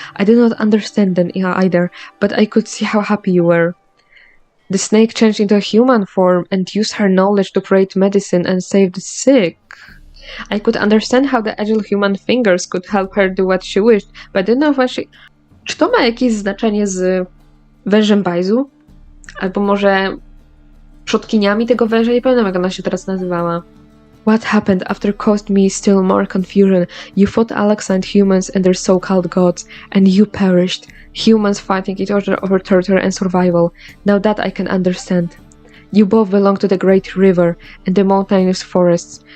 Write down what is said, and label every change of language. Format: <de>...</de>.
<en>I did not understand them either, but I could see how happy you were. The snake changed into a human form and used her knowledge to create medicine and save the sick. I could understand how the agile human fingers could help her do what she wished, but I didn't know what she...</en> <pl>Czy to ma jakieś znaczenie z wężem bajzu? Albo może przodkiniami tego węża? Nie pamiętam, jak ona się teraz nazywała.</pl> <en>What happened after caused me still more confusion. You fought Alexand humans and their so-called gods, and you perished. Humans fighting each other over territory and survival. Now that I can understand. You both belong to the great river and the mountainous forests.</en>